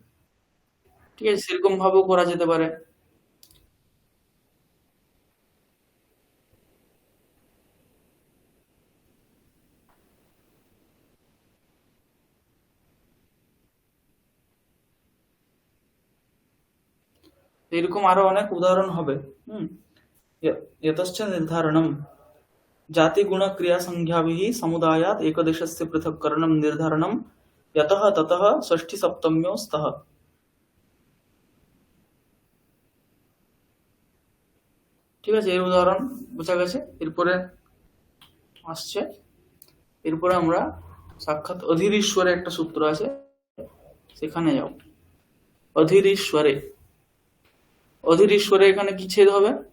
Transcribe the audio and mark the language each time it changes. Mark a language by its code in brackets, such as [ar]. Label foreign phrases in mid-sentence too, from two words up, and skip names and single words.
[bn] ঠিক আছে, সেরকম ভাবেও করা যেতে পারে। এরকম আরো অনেক উদাহরণ হবে। হুম, [sa] यतश्च निर्धारणं जातिगुणक्रियासंज्ञाभिः समुदायात् एकदेशस्य पृथक्करणं निर्धारणं यतः ततः षष्ठीसप्तम्यो स्तः। [bn] ঠিক আছে, এর উদাহরণ বোঝা গেছে। এরপরে আসছে, এরপরে আমরা সাক্ষাৎ অধীরীশ্বরে একটা সূত্র আছে, সেখানে যাও। অধীরীশ্বরে, অধীরীশ্বরে এখানে কি ছেদ হবে,